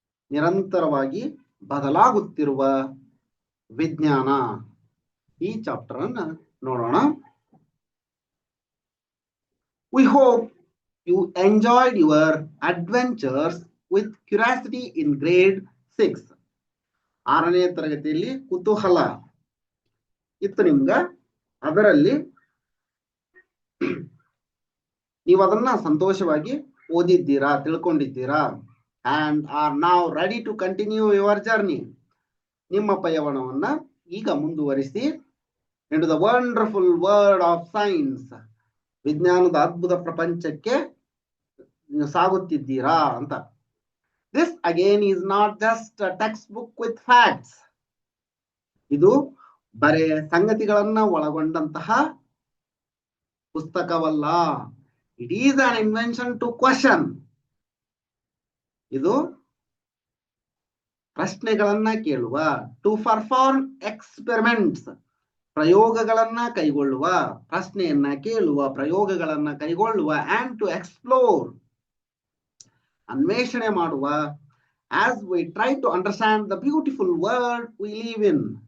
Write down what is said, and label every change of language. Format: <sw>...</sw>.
<kn>ನಿರಂತರವಾಗಿ ಬದಲಾಗುತ್ತಿರುವ ವಿಜ್ಞಾನ. ಈ ಚಾಪ್ಟರ್ ಅನ್ನ ನೋಡೋಣ.</kn> <en>We hope you enjoyed your adventures with curiosity in grade 6.</en> <kn>6ನೇ ತರಗತಿಯಲ್ಲಿ ಕುತೂಹಲ ಇತ್ತು ನಿಮ್ಗ. ಅದರಲ್ಲಿ ನೀವು ಅದನ್ನ ಸಂತೋಷವಾಗಿ ಓದಿದ್ದೀರಾ, ತಿಳ್ಕೊಂಡಿದ್ದೀರಾ.</kn> <en>and are now ready to continue your journey.</en> <kn>ನಿಮ್ಮ ಪಯಣವನ್ನ ಈಗ ಮುಂದುವರಿಸಿ</kn> <en>into the wonderful world of science.</en> <kn>ವಿಜ್ಞಾನದ ಅದ್ಭುತ ಪ್ರಪಂಚಕ್ಕೆ ಸಾಗುತ್ತಿದ್ದೀರಾ ಅಂತ.</kn> <en>This again is not just a textbook with facts.</en> <kn>ಇದು ಬರೇ ಸಂಗತಿಗಳನ್ನ ಒಳಗೊಂಡಂತಹ ಪುಸ್ತಕವಲ್ಲ.</kn> <en>It is an invention to question.</en> <kn>ಇದು ಪ್ರಶ್ನೆಗಳನ್ನ ಕೇಳುವ,</kn> <en>to perform experiments,</en> <kn>ಪ್ರಯೋಗಗಳನ್ನ ಕೈಗೊಳ್ಳುವ, ಪ್ರಶ್ನೆಯನ್ನ ಕೇಳುವ, ಪ್ರಯೋಗಗಳನ್ನ ಕೈಗೊಳ್ಳುವ,</kn> <en>and to explore,</en> <kn>ಅನ್ವೇಷಣೆ ಮಾಡುವ,</kn> <en>As we try to understand the beautiful world we live in.</en>